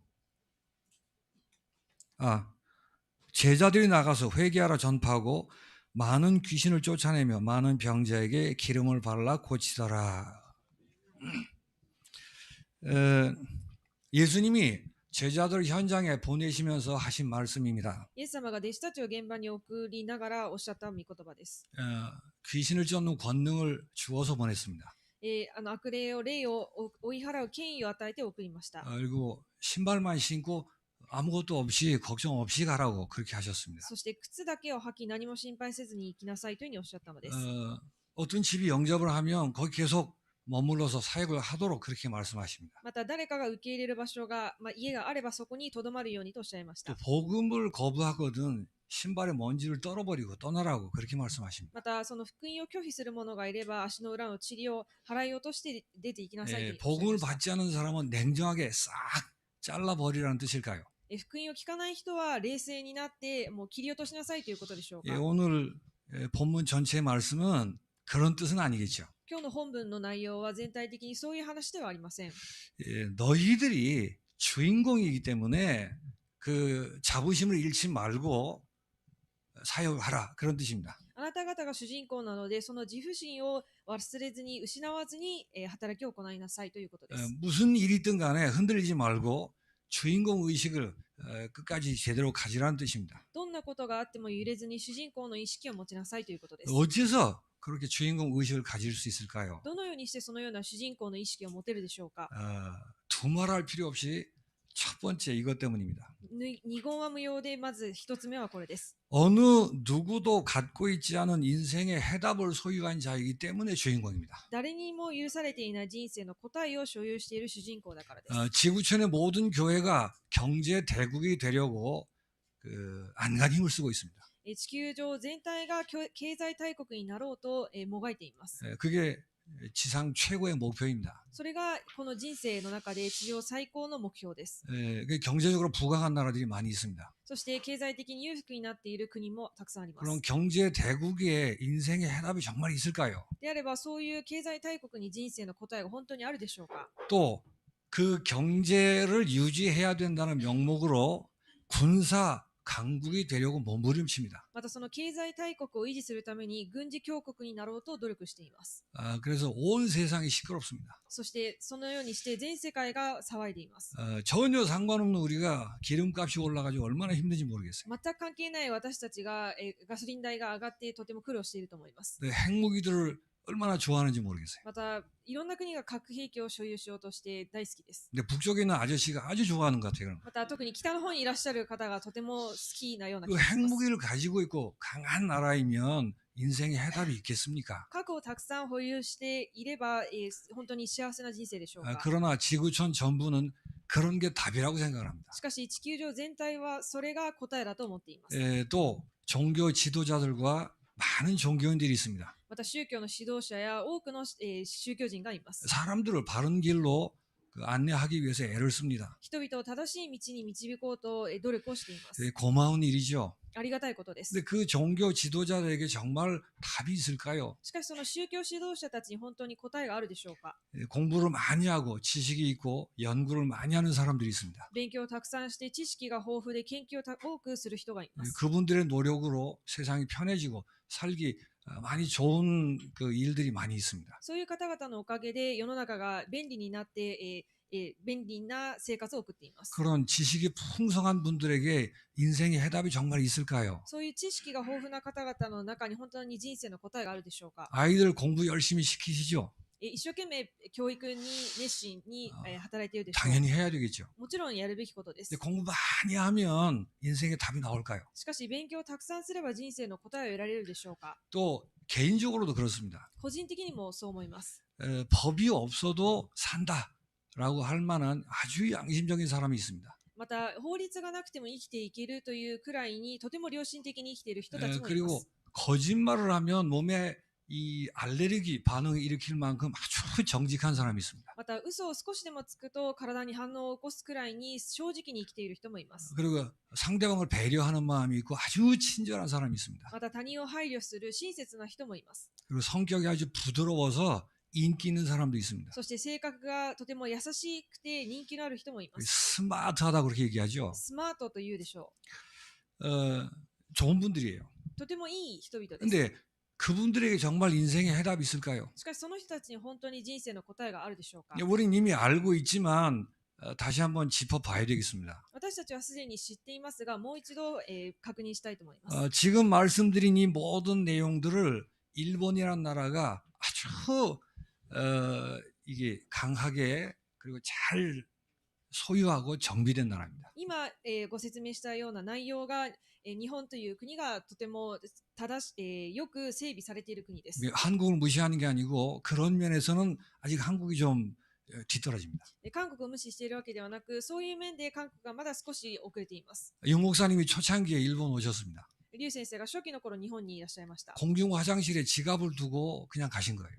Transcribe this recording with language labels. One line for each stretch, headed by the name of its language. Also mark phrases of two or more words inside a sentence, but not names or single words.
Korean: 제자들이 나가서 회개하라 전파하고 많은 귀신을 쫓아내며 많은 병자에게 기름을 발라 고치더라. 예수님이 제자들 현장에 보내시면서 하신 말씀입니다.
Japanese: イエス様が弟子たちを現場に送りながらおっしゃった御言葉です。
Korean: 귀신을 쫓는 권능을 주어서 보냈습니다.
Japanese: 悪霊を追い払う権威を与えて送りました。
Korean: 그리고 신발만 신고 아무것도 없이 걱정 없이 가라고 그렇게 하셨습니다.
Japanese: そして靴だけを履き何も心配せずに行きなさいというふうにおっしゃったのです。
Korean: 어떤 집이 영접을 하면 거기 계속 머물러서 사역을 하도록 그렇게 말씀하십니다.
Japanese: また誰かが受け入れる場所が、家があればそこに留まるようにとおっしゃいました。
Korean: 또 복음을 거부하거든 신발에 먼지를 떨어버리고 떠나라고 그렇게 말씀하십니다.
Japanese: またその福音を拒否する者がいれば足の裏の塵を払い落として出て行きなさいとおっしゃいました。
Korean: 복음을 받지 않는 사람은 냉정하게 싹 잘라버리라는 뜻일까요?
Japanese: 福音を聞かない人は冷静になってもう切り落としなさいということでしょうか。
Korean: 오늘 본문 전체의 말씀은 그런 뜻은 아니겠죠.
Japanese: 今日の本文の内容は全体的にそういう話ではありません。
Korean: 예, 너희들이 주인공이기 때문에 그 자부심을 잃지 말고 사역하라 그런 뜻입니다.
Japanese: あなた方が主人公なので、その自負心を忘れずに、失わずに、働きを行いなさいということです。
Korean: 무슨 일이 있든 간에 흔들리지 말고 주인공 의식을 끝까지 제대로 가지라는 뜻입니다.
Japanese: どんなことがあっても揺れずに主人公の意識を持ちなさいということです。
Korean: 어째서 그렇게 주인공 의식을 가질 수 있을까요?
Japanese: どのようにしてそのような主人公の意識を持てるでしょうか。
Korean: 두말할 필요 없이 첫 번째 이것 때문입니다.
Japanese: 二言は無用で、まず一つ目はこれです。
Korean: 어느 누구도 갖고 있지 않은 인생의 해답을 소유한 자이기 때문에 주인공입니다.
Japanese: 誰にも許されていない人生の答えを所有している主人公だからです。
Korean: 지구촌의 모든 교회가 경제 대국이 되려고 안간 힘을 쓰고 있습니다.
Japanese: 地球上全体が経済大国になろうともがいています。
Korean: 그게 지상 최고의 목표입니다.
Japanese: それがこの人生の中で地上最高の目標です。
Korean: 경제적으로 부강한 나라들이 많이 있습니다.
Japanese: そして経済的に裕福になっている国もたくさんあります。
Korean: 그럼 경제 대국의 인생의 해답이 정말 있을까요?
Japanese: であれば、そういう経済大国に人生の答えが本当にあるでしょうか。
Korean: 또 그 경제를 유지해야 된다는 명목으로 군사 강국이 되려고 몸부림칩니다.
Japanese: またその経済大国を維持するために軍事強国になろうと努力しています。
Korean: 그래서 온 세상이 시끄럽습니다.
Japanese: そしてそのようにして全世界が騒いでいます。
Korean: 전혀 상관없는 우리가 기름값이 올라가지고 얼마나 힘든지 모르겠어요.
Japanese: 全く関係ない私たちがガソリン代が上がってとても苦労していると思います。
Korean: 핵무기들을 얼마나 좋아하는지 모르겠어요.
Japanese: またいろんな国が核兵器を所有しようとして大好きです。
Korean: 근데 북쪽에 있는 아저씨가 아주 좋아하는 것 같아요.
Japanese: また特に北の方にいらっしゃる方がとても好きなような気 그 がします。
Korean: 핵무기를 가지고 있고 강한 나라이면 인생의 해답이 있겠습니까?
Japanese: 核をたくさん保有していれば、本当に幸せな人生でしょうか。
Korean: 그러나 지구촌 전부는 그런 게 답이라고 생각을 합니다.
Japanese: しかし地球上全体はそれが答えだと思っています。
Korean: 또 종교 지도자들과 많은 종교인들이 있습니다.
Japanese: また宗教の指導者や多くの、宗教人がいます。
Korean: 사람들을 바른 길로 안내하기 위해서 애를 씁니다.
Japanese: 人々を正しい道に導こうと努力をしています。
Korean: 고마운 일이죠.
Japanese: ありがたいことです。
Korean: 근데 그 종교 지도자들에게 정말 답이 있을까요?
Japanese: しかしその宗教指導者たちに本当に答えがあるでしょうか。
Korean: 공부를 많이 하고 지식이 있고 연구를 많이 하는 사람들이 있습니다.
Japanese: 勉強をたくさんして知識が豊富で研究を多くする人がいます。
Korean: 그분들의 노력으로 세상이 편해지고 살기 많이 좋은 그 일들이 많이 있습니다.
Japanese: そういう方々のおかげで世の中が便利になって、便利な生活を送っています。
Korean: 그런 지식이 풍성한 분들에게 인생의 해답이 정말 있을까요?
Japanese: そういう知識が豊富な方々の中に本当に人生の答えがあるでしょうか。
Korean: 아이들 공부 열심히 시키시죠?
Japanese: 一生懸命教育に熱心に働いているでしょう。
Korean: 당연히 해야 되겠죠.
Japanese: もちろんやるべきことです。
Korean: 근데 공부 많이 하면 인생의 답이 나올까요?
Japanese: しかし勉強をたくさんすれば人生の答えを得られるでしょうか。
Korean: 또 개인적으로도 그렇습니다.
Japanese: 個人的にもそう思います。
Korean: 법이 없어도 산다라고 할 만한 아주 양심적인 사람이 있습니다.
Japanese: また法律がなくても生きていけるというくらいにとても良心的に生きている人たちもいま
Korean: 그리고
Japanese: す。
Korean: 거짓말을 하면 몸에 이 알레르기 반응을 일으킬 만큼 아주 정직한 사람이 있습니다.
Japanese: また嘘を少しでもつくと体に反応を起こすくらいに正直に生きている人もいます。
Korean: 그리고 상대방을 배려하는 마음이 있고 아주 친절한 사람이 있습니다.
Japanese: また他人を配慮する親切な人もいます。
Korean: 그리고 성격이 아주 부드러워서 인기 있는 사람도 있습니다.
Japanese: そして性格がとても優しくて人気のある人もいます。
Korean: 스마트하다고 그렇게 얘기하죠.
Japanese: スマートというでしょ
Korean: 좋은 분들이에요.
Japanese: う。とてもいい人々です。
Korean: 근데 그분들에게 정말 인생의 해답이 있을까요?
Japanese: しかしその人たちに本当に人生の答えがあるでしょうか。
Korean: 우린 이미 알고 있지만 다시 한번 짚어봐야 되겠습니다.
Japanese: 私たちはすでに知っていますが、もう一度、確認したいと思います。
Korean: 지금 말씀드린 이 모든 내용들을 일본이라는 나라가 아주 이게 강하게 그리고 잘 소유하고 정비된 나라입니다.
Japanese: 今、ご説明したような内容が、日本という国がとてもよく整備されている国です。
Korean: 한국을 무시하는 게 아니고 그런 면에서는 아직 한국이 좀 뒤떨어집니다.
Japanese: 韓国を無視しているわけではなく、そういう面で韓国がまだ少し遅れています。
Korean: 용 목사님이 초창기에 일본 오셨습니다.
Japanese: リュウ先生が初期の頃日本にいらっしゃいました。
Korean: 공중 화장실에 지갑을 두고 그냥 가신 거예요.